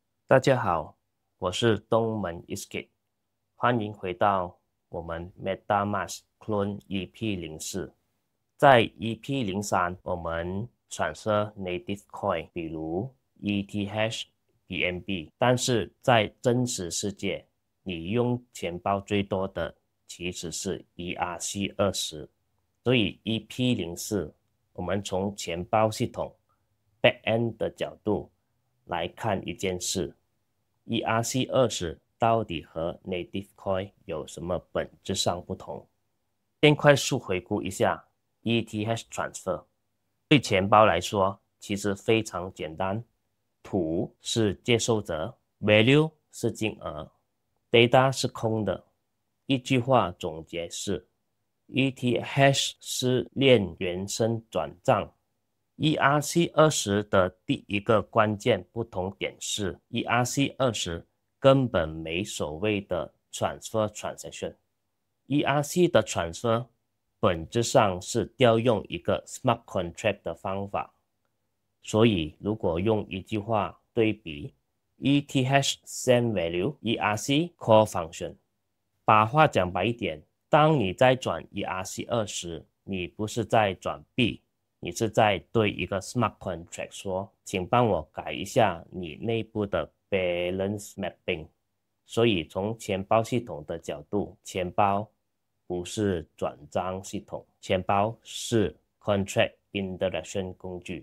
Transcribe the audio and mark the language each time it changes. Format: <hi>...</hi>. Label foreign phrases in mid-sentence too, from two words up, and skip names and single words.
<zh>大家好，我是東門 Iskit， 歡迎回到我們 MetaMask Clone EP04。在 EP03， 我們</zh> <en>transfer native coin，</en> <zh>比如 ETH、BNB， 但是在真實世界，你用錢包最多的其實是 ERC20。所以 EP04， 我們從錢包系統 backend 的角度來看一件事。ERC20 到底和</zh> <en>Native Coin</en> <zh>有什麼本質上不同？先快速回顧一下</zh> <en>ETH Transfer。</en> <zh>對錢包來說，其實非常簡單。圖是接受者 ，Value 是金額 ，Data 是空的。一句話總結是 ，ETH 是鏈原生轉賬。ERC20 的第一個關鍵不同點是 ERC20 根本沒所謂的</zh> <en>transfer transaction。</en> <zh>ERC 的 transfer 本質上是調用一個</zh> <en>smart contract</en> <zh>的方法。所以如果用一句話對比</zh> <en>ETH send value ERC call function。</en> <zh>把話講白一點，當你在轉 ERC20 時，你不是在轉幣，你是在對一個</zh> <en>smart contract</en> <zh>說，請幫我改一下你內部的</zh> <en>balance mapping。</en> <zh>所以從錢包系統的角度，錢包不是轉賬系統，錢包是</zh> <en>contract interaction</en> <zh>工具。</zh>